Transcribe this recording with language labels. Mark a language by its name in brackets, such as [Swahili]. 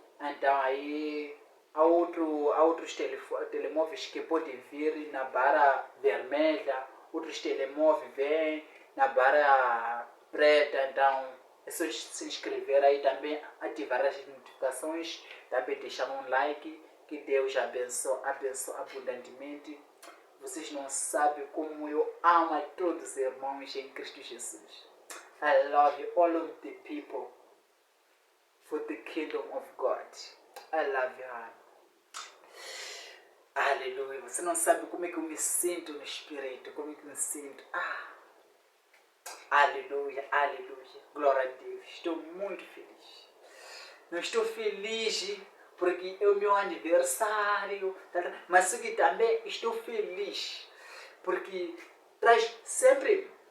[Portuguese] Então aí há outros telemóveis que podem vir na barra vermelha, outros telemóveis vêm na barra preta. Então é só se inscrever aí, também ativar as notificações, também deixar um like. Que Deus abençoe abundantemente. Vocês não sabem como eu amo a todos os irmãos em Cristo Jesus. [English] I love you, all of the people, for the kingdom of God. I love you. [Portuguese] Aleluia. Você não sabe como é que eu me sinto no Espírito, como é que eu me sinto. Aleluia, aleluia. Glória a Deus. Estou muito feliz. Não estou feliz porque é o meu aniversário, mas que também estou feliz porque traz sempre.